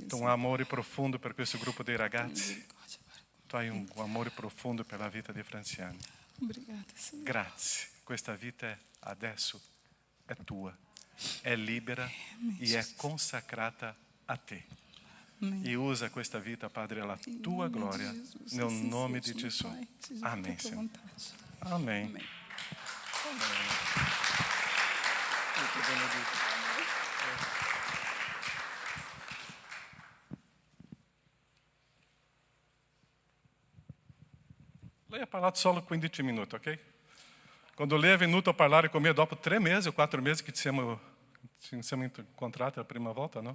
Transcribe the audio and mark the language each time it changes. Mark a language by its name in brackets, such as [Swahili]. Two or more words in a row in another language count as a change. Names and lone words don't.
[Italian] Tu hai un amore profondo per questo gruppo dei ragazzi. Tu hai un amore profondo per la vita dei franziani. [Portuguese] Obrigada, Senhor. [Italian] Grazie. Questa vita adesso è tua, è libera e è consacrata a te. [Portuguese] Amém. [Italian] E usa questa vita, Padre, alla [Portuguese] Em [Italian] tua [Portuguese] nome de [Italian] gloria, [Portuguese] Jesus, [Italian] nel [Portuguese] assim [Italian] nome [Portuguese] seja, [Italian] di [Portuguese] meu [Italian] Gesù. [Portuguese] Pai. Seja feita Amém, a tua Senhor. vontade. Amém. Amém. Muito benedito. [Italian] Lei ha parlato solo 15 minuti, ok? Quando lei è venuto a parlare con me dopo 3 mesi o 4 mesi che ci siamo incontrati la prima volta, no?